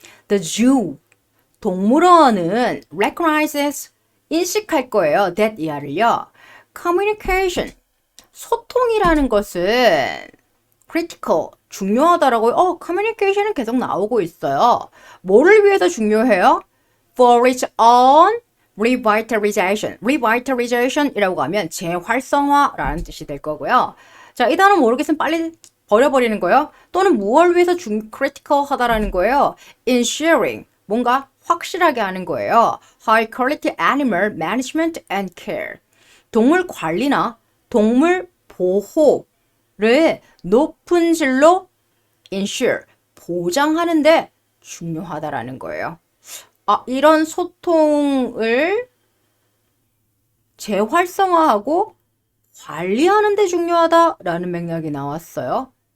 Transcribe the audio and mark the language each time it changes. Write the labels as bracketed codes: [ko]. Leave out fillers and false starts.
[en] The zoo, [ko] 동물원은 recognizes, 인식할 거예요. that 이하를요. communication, 소통이라는 것은 critical, 중요하다라고 communication은 계속 나오고 있어요. 뭐를 위해서 중요해요? [en] For its own revitalization. [ko] revitalization이라고 하면 재활성화라는 뜻이 될 거고요. 자, 이 단어 모르겠으면 빨리 버려버리는 거예요. 또는 무엇을 위해서 critical하다라는 거예요. Ensuring, 뭔가 확실하게 하는 거예요. [en] High quality animal management and care. [ko] 동물 관리나 동물 보호를 높은 질로 ensure, 보장하는데 중요하다라는 거예요. 아, 이런 소통을 재활성화하고 관리하는 데 중요하다라는 맥락이 나왔어요.